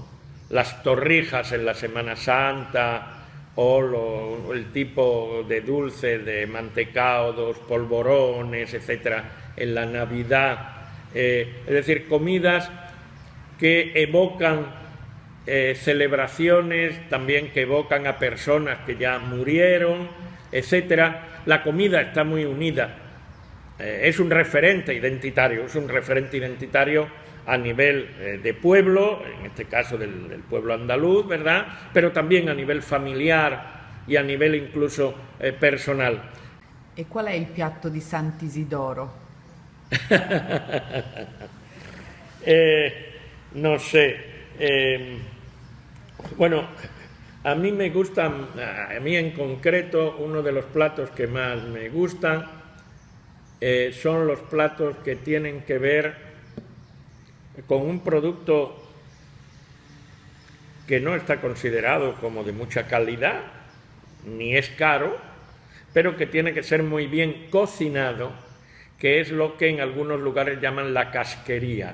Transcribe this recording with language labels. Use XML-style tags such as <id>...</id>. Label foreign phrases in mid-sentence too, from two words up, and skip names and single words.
<es>Las torrijas en la Semana Santa, o el tipo de dulce de mantecaudos, polvorones, etcétera, en la Navidad, es decir, comidas que evocan celebraciones, también que evocan a personas que ya murieron, etcétera. La comida está muy unida, es un referente identitario, a nivel de pueblo, en este caso del pueblo andaluz, ¿verdad?, pero también a nivel familiar y a nivel incluso personal.</es> <it>E qual è il piatto di Sant'Isidoro?</it> <es>No sé. Bueno, a mí me gustan, a mí en concreto, uno de los platos que más me gustan son los platos que tienen que ver con un producto que no está considerado como de mucha calidad, ni es caro, pero que tiene que ser muy bien cocinado, que es lo que en algunos lugares llaman la casquería.</es>